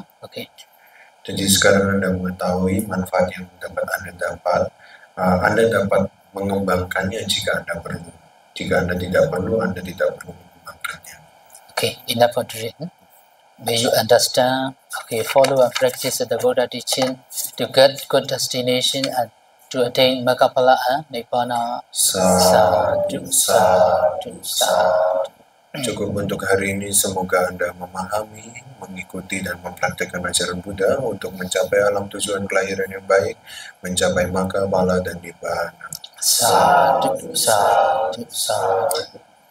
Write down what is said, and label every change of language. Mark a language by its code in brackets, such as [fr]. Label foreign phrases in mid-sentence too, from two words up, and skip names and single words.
[id] Jadi sekarang Anda mengetahui manfaat yang dapat Anda dapat mengembangkannya jika Anda perlu. Jika Anda tidak perlu, Anda tidak perlu mengembangkannya. [en] Enough for today. May you understand, follow and practice the Buddha teaching to get good destination and to attain Makkaphala and Nibbana. [pi] Sadhu, sadhu, sadhu. [id] Cukup untuk hari ini, semoga Anda memahami, mengikuti dan mempraktikkan ajaran Buddha untuk mencapai alam tujuan kelahiran yang baik, mencapai Makkaphala dan Nibbana. [pi] Sadhu, sadhu, sadhu.